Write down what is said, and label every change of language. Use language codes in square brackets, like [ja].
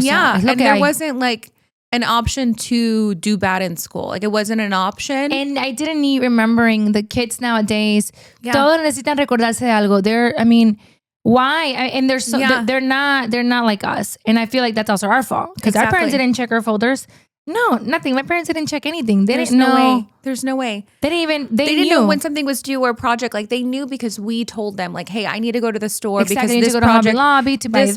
[en] sea, and there wasn't like an option to do bad in school. Like it wasn't an option. And I didn't need remembering the kids nowadays. [es] Todos necesitan recordarse de algo. [en] Why? And they're not like us. And I feel like that's also our fault. Because our parents didn't check our folders. No, nothing. My parents didn't check anything. There's no way. There's no way. They didn't know when something was due or a project. Like they knew because we told them like, hey, I need to go to the store because this to Hobby Lobby to buy this